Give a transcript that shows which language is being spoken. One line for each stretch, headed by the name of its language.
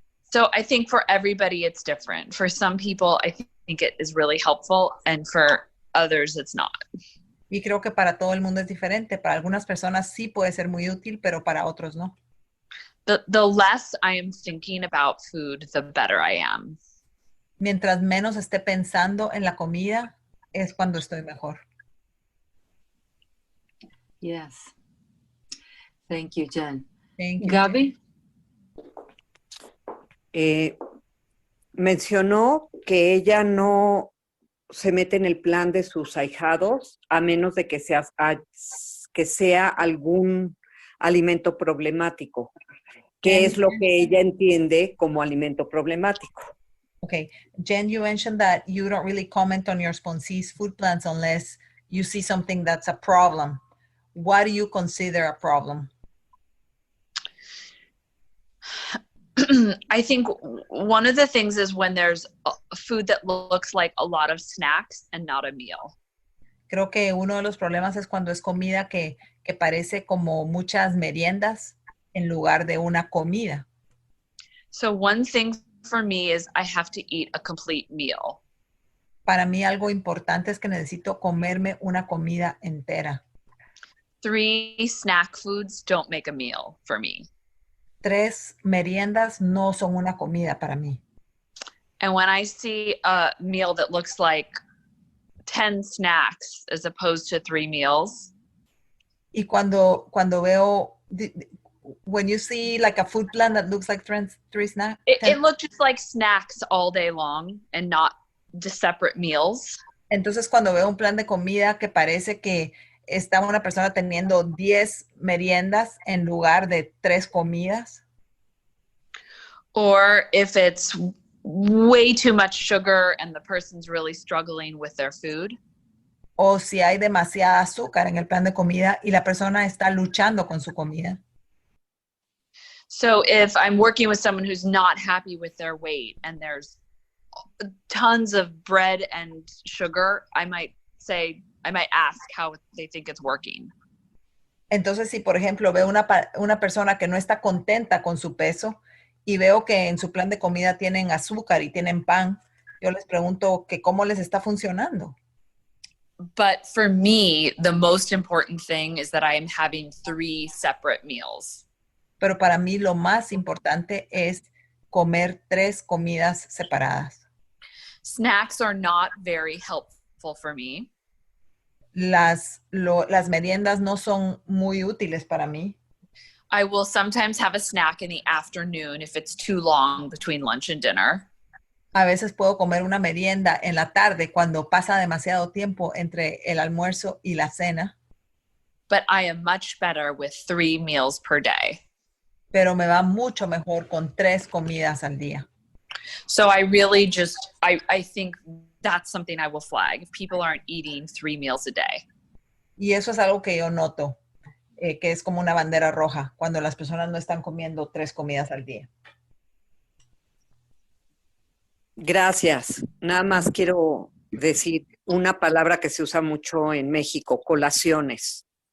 English: So I think for everybody it's different. For some people, I think it is really helpful, and for others, it's not.
Spanish: Y creo que para todo el mundo es diferente. Para algunas personas sí puede ser muy útil, pero para otros no.
English: The less I am thinking about food, the better I am.
Spanish: Mientras menos esté pensando en la comida, es cuando estoy mejor.
English: Yes. Thank you, Jen. Thank you. Gaby?
Spanish: Mencionó que ella no se mete en el plan de sus ahijados a menos de que sea algún alimento problemático, que es lo que ella entiende como alimento problemático.
English: Okay, Jen, you mentioned that you don't really comment on your sponsee's food plans unless you see something that's a problem. What do you consider a problem? I think one of the things is when there's food that looks like a lot of snacks and not a meal.
Spanish: Creo que uno de los problemas es cuando es comida que parece como muchas meriendas en lugar de una comida.
English: So one thing for me is I have to eat a complete meal.
Spanish: Para mí algo importante es que necesito comerme una comida entera.
English: 3 snack foods don't make a meal for me.
Spanish: 3 meriendas no son una comida para mí.
English: And when I see a meal that looks like 10 snacks as opposed to 3 meals.
Spanish: Y cuando veo,
English: when you see like a food plan that looks like 3 snacks. It looks just like snacks all day long and not just separate meals.
Spanish: Entonces cuando veo un plan de comida que parece que está una persona teniendo 10 meriendas en lugar de 3 comidas.
English: Or if it's way too much sugar and the person's really struggling with their food.
Spanish: O si hay demasiada azúcar en el plan de comida y la persona está luchando con su comida.
English: So if I'm working with someone who's not happy with their weight and there's tons of bread and sugar, I might ask how they think it's working.
Spanish: Entonces, si por ejemplo veo una persona que no está contenta con su peso y veo que en su plan de comida tienen azúcar y tienen pan, yo les pregunto que cómo les está funcionando.
English: But for me, the most important thing is that I am having 3 separate meals.
Spanish: Pero para mí lo más importante es comer 3 comidas separadas.
English: Snacks are not very helpful for me.
Spanish: Las meriendas no son muy útiles para mí.
English: I will sometimes have a snack in the afternoon if it's too long between lunch and dinner.
Spanish: A veces puedo comer una merienda en la tarde cuando pasa demasiado tiempo entre el almuerzo y la cena.
English: But I am much better with 3 meals per day.
Spanish: Pero me va mucho mejor con 3 comidas al día.
English: So I really I think that's something I will flag if people aren't eating 3 meals a day.
Spanish: Y eso es algo que yo noto, que es como una bandera roja cuando las personas no están comiendo 3 comidas al día. Gracias. Nada más quiero decir una palabra que se usa mucho en México, colaciones.